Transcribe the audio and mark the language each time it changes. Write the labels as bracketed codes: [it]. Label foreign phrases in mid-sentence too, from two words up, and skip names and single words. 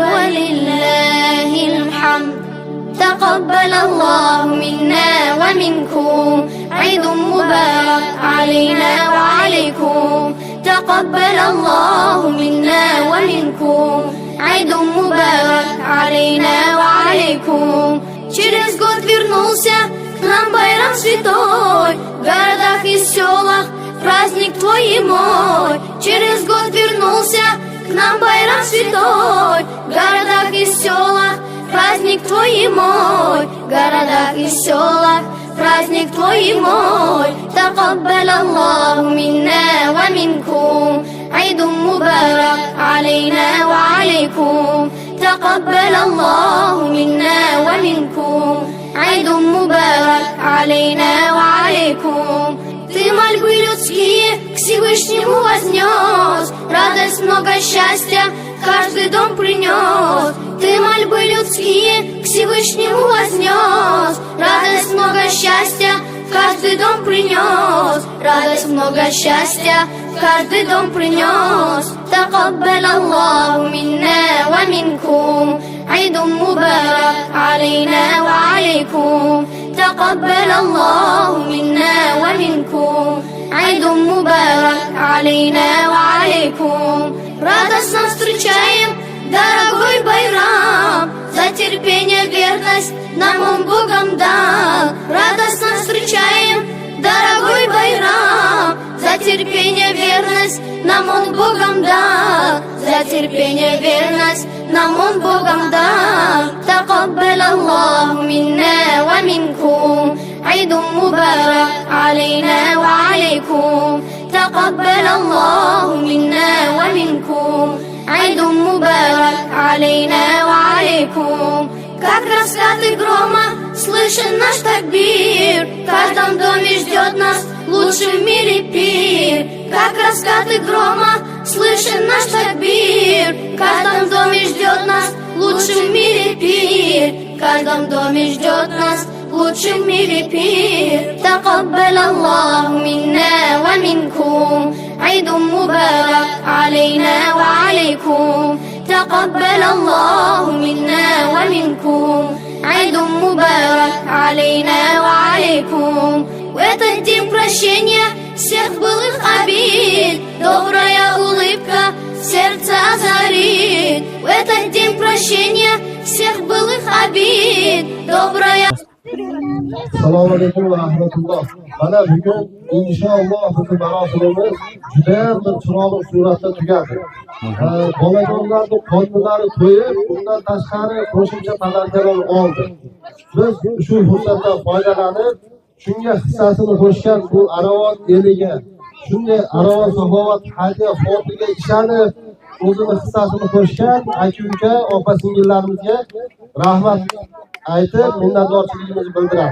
[ar] ولله الحمد تقبل الله منا ومنكم عيد مبارك علينا وعليكم تقبل الله منا ومنكم عيد مبارك علينا وعليكم. [ru] Через год вернулся к нам байрам святой, в городах и селах праздник твой и мой. Через год вернулся к нам байрам святой, в городах и селах праздник твой и мой. В городах и селах праздник твой и мой. [ar] تقبل الله منا ومنكم عيد مبارك علينا وعليكم. تقبل الله منا ومنكم عيد مبارك علينا وعليكم. [ru] Ты мольбы людские к Всевышнему вознес, радость, много счастья каждый дом принес. Ты мольбы людские к Всевышнему вознес, радость, много счастья каждый дом принес. Радость, много счастья каждый дом принес. [ar] تقبل الله منا ومنكم عيد مبارك علينا وعليكم. تقبل الله منا ومنكم عيد مبارك علينا وعليكم. [ru] Радостно встречаем дорогой байрам, за терпение, верность нам он Богом дал. Радостно встречаем дорогой байрам, за терпение, верность нам он Богом дал. За терпение, верность нам он Богом дал. [ar] تقبل الله منا ومنكم عيد مبارك علينا وعليكم. تقبل الله منا ومنكم عيد مبارك علينا وعليكم. [ru] Как раскаты грома слышен наш такбир, в каждом доме ждет нас лучший в мире пир. Как раскаты грома слышен наш такбир, в каждом доме ждет нас лучший в мире пир. В каждом доме ждет нас лучший в мире пир. [ar] تقبل الله منا ومنكم عيد مبارك علينا وعليكم. تقبل الله منا ومنكم عيد مبارك علينا وعليكم. [ru] В этот день прощения всех былых обид добрая улыбка сердце озарит. В этот день прощения всех былых обид добрая. [ar] السلام عليكم ورحمة الله. [uz] Mana bugun inshaalloh bizim marosimimiz juda bir chiroyli suratda tugadi. Bolajonlarni qornilari to'yib, bundan tashqari qo'shimcha tadarkalar oldi. Biz shu fursatdan foydalanib, shunga hissasini qo'shgan bu Aravon eliga, shunday Aravon saxovat hadiya fondiga ishonib, o'zini hissasini qo'shgan aka-uka, opa-singillarimizga rahmat aytib, minnatdorchiligimizni bildiramiz.